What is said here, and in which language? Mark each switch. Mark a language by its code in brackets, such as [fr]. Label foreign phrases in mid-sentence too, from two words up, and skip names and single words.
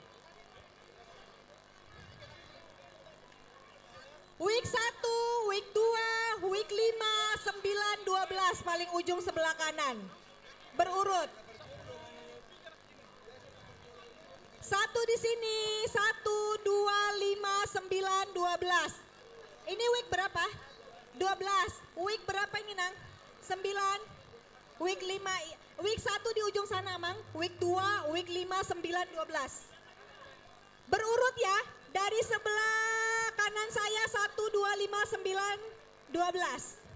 [id] Week 1, week 2, week 5, 9, 12 paling ujung sebelah kanan. Berurut. 1 di sini, 1, 2, 5, 9, 12. Ini week berapa? 12. Week berapa ini Nang? 9. Week 5, week 1 di ujung sana Mang. Week 2, week 5, 9, 12. Berurut ya, dari sebelah kanan saya 1, 2, 5, 9, 12.